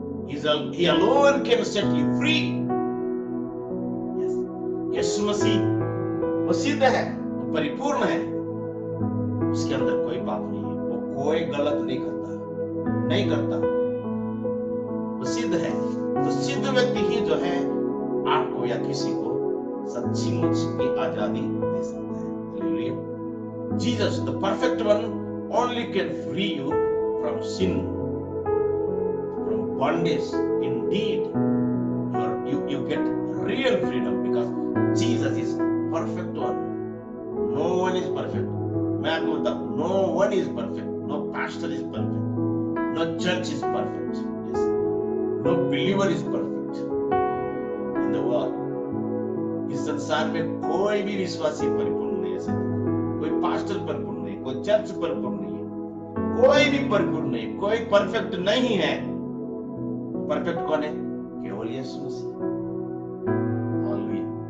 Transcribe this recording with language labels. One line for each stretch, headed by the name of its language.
English: He alone can set you free. Yes.
Hindi: यीशु मसीह वो सिद्ध है, वो परिपूर्ण है, उसके अंदर कोई पाप नहीं है, वो कोई गलत नहीं करता, वो सिद्ध है। तो सिद्ध व्यक्ति ही जो है आपको या किसी को सच्ची मुच की आजादी दे सकता है। Hallelujah.
English: Jesus, the perfect one, only can free you from sin, from bondage. Indeed, you get real freedom because Jesus is perfect one. No one is perfect.
Hindi: मैं आपको बताऊं,
English: no one is perfect. No pastor is perfect. No church is perfect. Yes. No believer is perfect in the world.
Hindi: इस संसार में कोई भी विश्वासी परिपूर्ण नहीं है, कोई पास्टर परिपूर्ण नहीं, कोई चर्च परिपूर्ण नहीं है, कोई भी परिपूर्ण नहीं, कोई परफेक्ट नहीं है। परफेक्ट कौन है? केवल यीशु मसीह। हालेलुया।